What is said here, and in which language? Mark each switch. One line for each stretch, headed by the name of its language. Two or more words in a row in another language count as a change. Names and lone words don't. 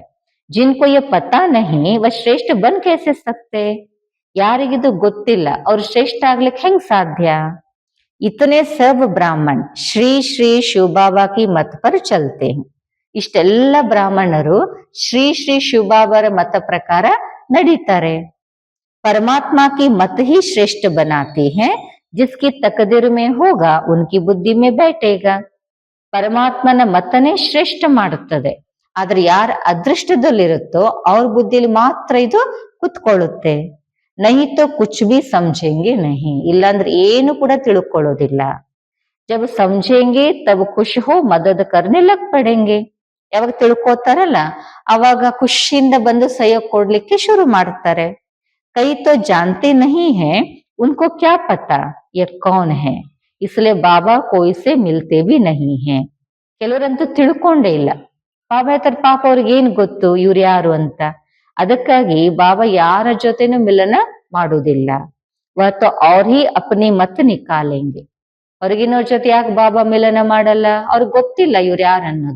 Hindi: जिनको ये पता नहीं वो श्रेष्ठ बन कैसे सकते.
Kannada: ಯಾರಿಗಿದು ಗೊತ್ತಿಲ್ಲ ಅವ್ರು ಶ್ರೇಷ್ಠ ಆಗ್ಲಿಕ್ಕೆ ಹೆಂಗ್ ಸಾಧ್ಯ?
Hindi: इतने सब ब्राह्मण श्री श्री शिवबाबा की मत पर चलते हैं.
Kannada: ಇಷ್ಟೆಲ್ಲ ಬ್ರಾಹ್ಮಣರು ಶ್ರೀ ಶ್ರೀ ಶಿವಬಾಬಾರ ಮತ ಪ್ರಕಾರ ನಡೀತಾರೆ.
Hindi: परमात्मा की मत ही श्रेष्ठ बनाती है, जिसकी तकदीर में होगा उनकी बुद्धि में बैठेगा.
Kannada: ಪರಮಾತ್ಮನ ಮತನೇ ಶ್ರೇಷ್ಠ ಮಾಡುತ್ತದೆ, ಆದ್ರೆ ಯಾರ ಅದೃಷ್ಟದಲ್ಲಿರುತ್ತೋ ಅವ್ರ ಬುದ್ಧಿಲಿ ಮಾತ್ರ ಇದು ಕುತ್ಕೊಳ್ಳುತ್ತೆ.
Hindi: नहीं तो कुछ भी ಸಮझेंगे नहीं,
Kannada: ಇಲ್ಲಾಂದ್ರೆ ಏನು ಕೂಡ ತಿಳ್ಕೊಳ್ಳೋದಿಲ್ಲ.
Hindi: ಜಬ್ ಸಮझेंगे तब खुश हो मदद करने लग पड़ेंगे.
Kannada: ಯಾವಾಗ ತಿಳ್ಕೊತಾರಲ್ಲ ಅವಾಗ ಖುಷಿಯಿಂದ ಬಂದು ಸಹಯೋಗ ಕೊಡ್ಲಿಕ್ಕೆ ಶುರು ಮಾಡ್ತಾರೆ.
Hindi: कई तो जानते नहीं है उनको क्या पता ये कौन है, इसलिए बाबा कोई से मिलते भी नहीं है.
Kannada: ಕೆಲವರಂತೂ ತಿಳ್ಕೊಂಡೇ ಇಲ್ಲ. ಬಾಬಾ ಹತ್ರ ಪಾಪ ಅವ್ರಿಗೆ ಏನ್ ಗೊತ್ತು ಇವ್ರು ಯಾರು ಅಂತ. ಅದಕ್ಕಾಗಿ ಬಾಬಾ ಯಾರ ಜೊತೆನೂ ಮಿಲನ ಮಾಡುವುದಿಲ್ಲ.
Hindi: वह और ही अपनी मत निकालेंगे.
Kannada: ಹೊರಗಿನವ್ರ ಜೊತೆ ಯಾಕೆ ಬಾಬಾ ಮಿಲನ ಮಾಡಲ್ಲ? ಅವ್ರಿಗೆ ಗೊತ್ತಿಲ್ಲ ಇವ್ರು ಯಾರು ಅನ್ನೋದು.